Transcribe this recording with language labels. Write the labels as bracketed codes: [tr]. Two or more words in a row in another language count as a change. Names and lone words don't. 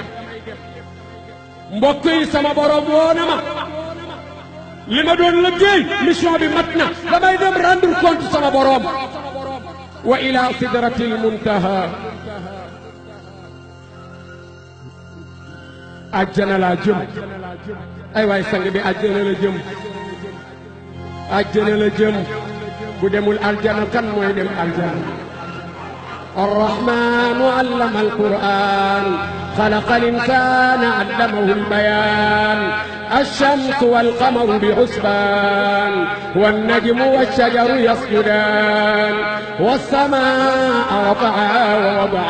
[wo] mbokk yi sama borom woo na ma li ma doon liggéey mission bi mat na damay dem [fr] rendre compte [wo] sama borom [ar] وإلى سدرة المنتهى [wo] àjjana laa jëm ay waay sang bi àjjana la jëm àjjana la jëm bu demul aljana kan mooy dem aljana [ar] الرحمن علم القرآن خلق الإنسان علمه البيان الشمس والقمر بحسبان والنجم والشجر يسجدان والسماء رفعها ووضع